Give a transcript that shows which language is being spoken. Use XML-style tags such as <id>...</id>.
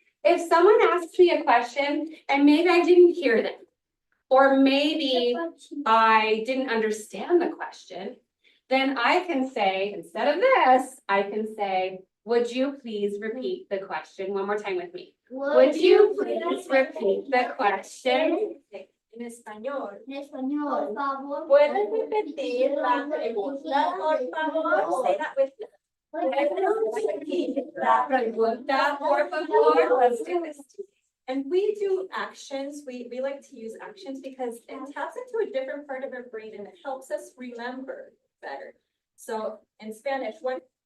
<en>If someone asks me a question and maybe I didn't hear them, or maybe I didn't understand the question, then I can say, instead of this, I can say, would you please repeat the question? One more time with me. Would you please repeat the question?</en> <es>En español. En español. Por favor. ¿Puedes repetir la pregunta, por favor?</es> <en>Say that with me.</en> <es>¿Puedes repetir la pregunta, por favor?</es> <en>Let's do this. And we do actions. We like to use actions because it taps into a different part of our brain and it helps us remember better. So in Spanish, what?</en>